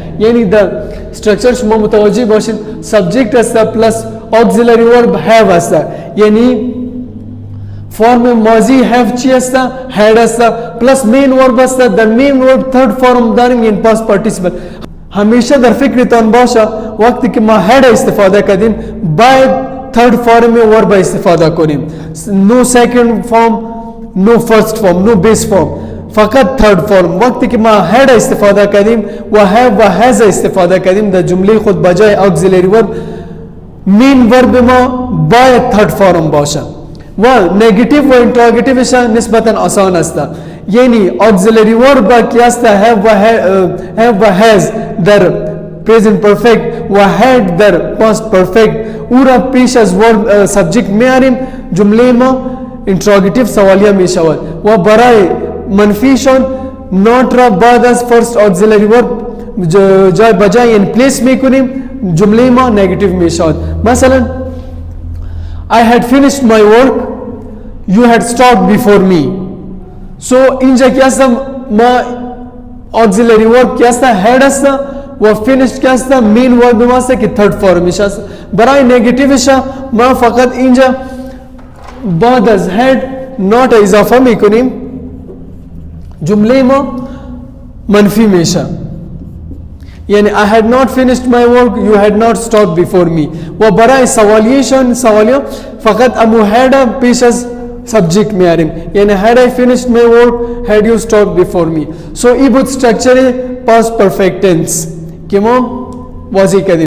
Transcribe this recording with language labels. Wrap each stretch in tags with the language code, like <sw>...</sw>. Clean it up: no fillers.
<fa>یعنی در structure شما متوجه باشید subject است پلس</fa> <en>auxiliary verb have</en> <fa>است. یعنی فرم ماضی have چی است؟ had است پلس main verb است. در</fa> <en>main verb third form</en> <fa>داریم یعنی</fa> <en>past participle.</en> <fa>همیشه در فکرتان باشه وقتی که ما had استفاده کردیم باید</fa> <en>third form verb</en> <fa>استفاده کنیم.</fa> <en>no second form, no first form, no base form,</en> <fa>فقط</fa> <en>third form.</en> <fa>وقتی که ما had استفاده کردیم و have و has استفاده کردیم در جمله خود بجای</fa> <en>auxiliary verb main verb</en> <fa>ما باید</fa> <en>third form</en> <fa>باشه و negative و interrogative نسبتا آسان است. یعنی auxiliary verb کی است؟ have و has در</fa> <en>present perfect</en> <fa>و had در</fa> <en>past perfect</en> <fa>او را پیش از verb subject میاریم جمله ما interrogative سوالیه می شود و برای منفیشان not را بعد از</fa> <en>first auxiliary verb</en> <fa>جای بجای</fa> <en>in place</en> <fa>میکنیم جمله ما negative می شود. مثلا</fa> <en>I had finished my work, you had stopped before me.</en> <fa>So اینجا کی است؟ ما auxiliary verb کی است؟ had است و finished که است مین ورب ما است که third فرمش است. برای نگاتیوش ما فقط اینجا بعد از had not اضافه میکنیم، جمله ما منفی میشه. یعنی</fa> <en>I had not finished my work, you had not stopped before me.</en> <fa>و برای سوالیه فقط امو had پیش از subject میاریم. یعنی</fa> <en>had I finished my work, had you stopped before me.</en> <fa>So ای بود structure</fa> <en>past perfect tense</en> <fa>که ما واضح کردیم.</fa>